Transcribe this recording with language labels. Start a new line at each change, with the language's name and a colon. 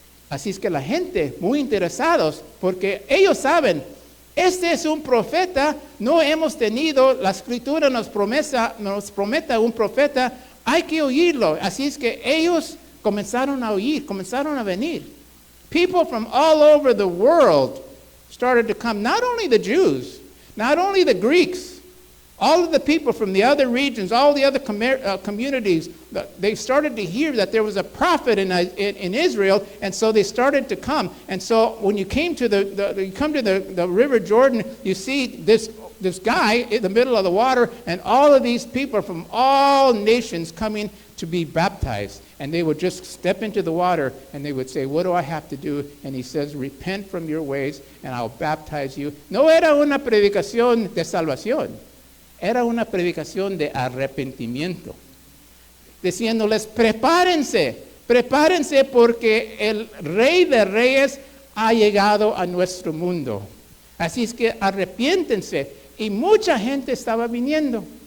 Spanish: Así es que la gente, muy interesados, porque ellos saben, este es un profeta, no hemos tenido, la escritura nos promete un profeta, hay que oírlo. Así es que ellos comenzaron a oír, comenzaron a venir.
English: People from all over the world started to come, not only the Jews, not only the Greeks, all of the people from the other regions, all the other communities, they started to hear that there was a prophet in Israel, and so they started to come. And so when you came to the River Jordan, you see this guy in the middle of the water, and all of these people from all nations coming to be baptized. And they would just step into the water, and they would say, what do I have to do? And he says, repent from your ways, and I'll baptize you.
Spanish: No era una predicación de salvación. Era una predicación de arrepentimiento, diciéndoles, prepárense porque el Rey de Reyes ha llegado a nuestro mundo. Así es que arrepiéntense. Y mucha gente estaba viniendo.